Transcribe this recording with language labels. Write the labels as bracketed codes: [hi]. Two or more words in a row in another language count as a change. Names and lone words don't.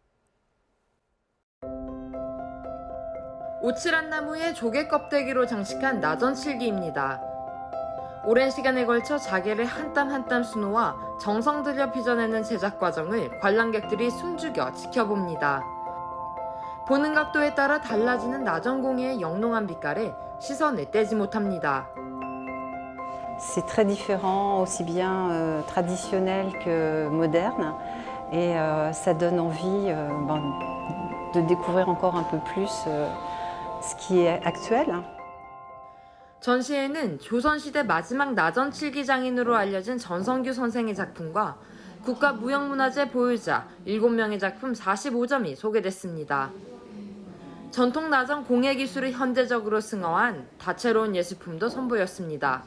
[ko] 오칠한 나무에 조개 껍데기로 장식한 나전 실기입니다. 오랜 시간에 걸쳐 자개를 한 땀 한 땀 수놓아 정성 들여 빚어내는 제작 과정을 관람객들이 숨죽여 지켜봅니다. 보는 각도에 따라 달라지는 나전공예의 영롱한 빛깔에 시선을 떼지 못합니다. [fr] C'est très différent, aussi bien traditionnel que moderne, et ça donne envie de découvrir encore un peu plus ce qui est actuel. [ko] 전시회는 조선시대 마지막 나전 칠기 장인으로 알려진 전성규 선생의 작품과 국가무형문화재 보유자 7명의 작품 45점이 소개됐습니다. 전통 나전 공예 기술을 현대적으로 승화한 다채로운 예술품도 선보였습니다.